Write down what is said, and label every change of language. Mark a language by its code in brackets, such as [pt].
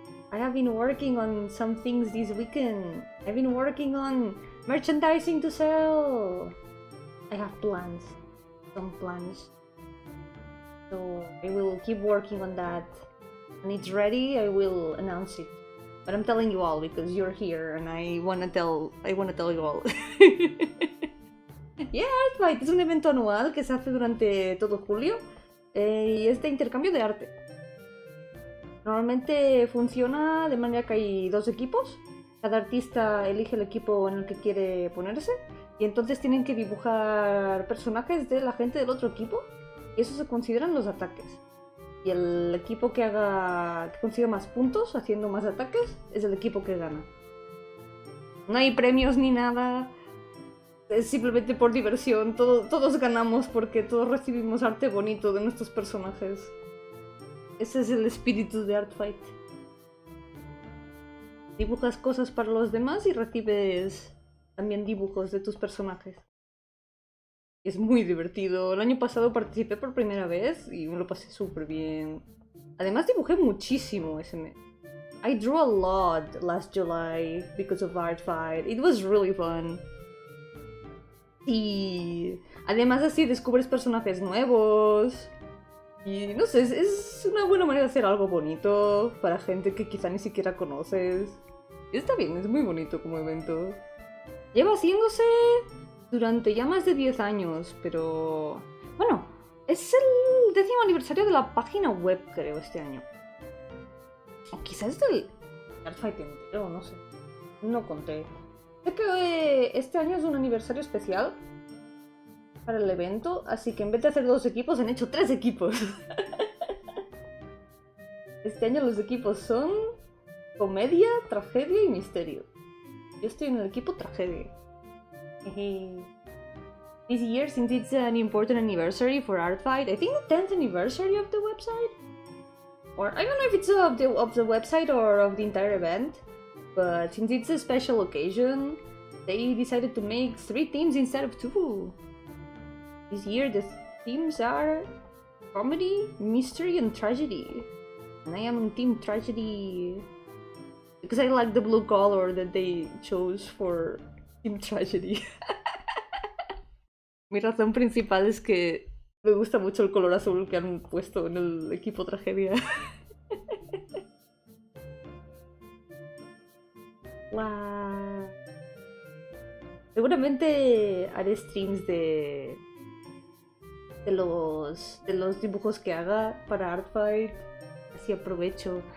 [en] I have been working on some things this weekend. I've been working on merchandising to sell. I have plans. Some plans. So I will keep working on that. When it's ready, I will announce it. But I'm telling you all because you're here and I wanna tell you all. [es] Yeah, Art Fight es un evento anual que se hace durante todo julio y es de intercambio de arte. Normalmente funciona de manera que hay 2 equipos. Cada artista elige el equipo en el que quiere ponerse y entonces tienen que dibujar personajes de la gente del otro equipo y eso se consideran los ataques. Y el equipo que consiga más puntos haciendo más ataques es el equipo que gana. No hay premios ni nada. Es simplemente por diversión. Todos ganamos porque todos recibimos arte bonito de nuestros personajes. Ese es el espíritu de Art Fight. Dibujas cosas para los demás y recibes también dibujos de tus personajes. Es muy divertido. El año pasado participé por primera vez y me lo pasé súper bien. Además dibujé muchísimo ese mes. [en] I drew a lot last July because of Art Fight. It was really fun. [es] Y además así descubres personajes nuevos. Y no sé, es una buena manera de hacer algo bonito para gente que quizá ni siquiera conoces. Y está bien, es muy bonito como evento. Lleva haciéndose durante ya más de 10 años, pero... Bueno, es el 10º aniversario de la página web, creo, este año. O quizás del Art Fight entero, no sé. No conté. Sé que este año es un aniversario especial para el evento, así que en vez de hacer 2 equipos, han hecho 3 equipos. Este año los equipos son comedia, tragedia y misterio. Yo estoy en el equipo tragedia. [en] This year, since it's an important anniversary for Art Fight, I think the 10th anniversary of the website? Or I don't know if it's of the website or of the entire event, but since it's a special occasion, they decided to make 3 themes instead of 2. This year the themes are comedy, mystery, and tragedy. And I am on team tragedy because I like the blue color that they chose for team tragedy. [es] Mi razón principal es que me gusta mucho el color azul que han puesto en el equipo tragedia. Wow. Seguramente haré streams de los dibujos que haga para Art Fight. Así aprovecho.